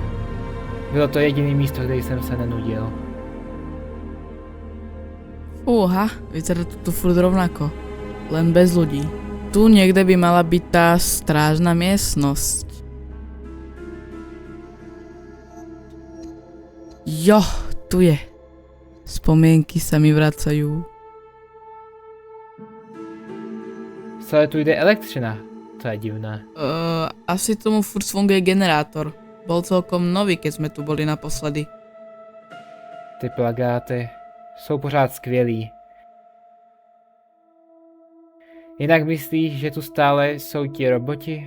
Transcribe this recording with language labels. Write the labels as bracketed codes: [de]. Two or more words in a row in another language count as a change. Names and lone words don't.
[cs] Bylo to jediné místo, kde jsem se nenudil. [sk] Fúha, vyzerá to tu furt rovnako. Len bez ľudí. Tu niekde by mala byť tá strážna miestnosť. Jo, tu je. Spomienky sa mi vracajú. [cs] Celé tu jde elektřina. [sk] To je divné. Asi tomu furt funguje generátor. Bol celkom nový, keď sme tu boli naposledy. [cs] Ty plagáty jsou pořád skvělý. Jinak myslíš, že tu stále jsou ti roboti?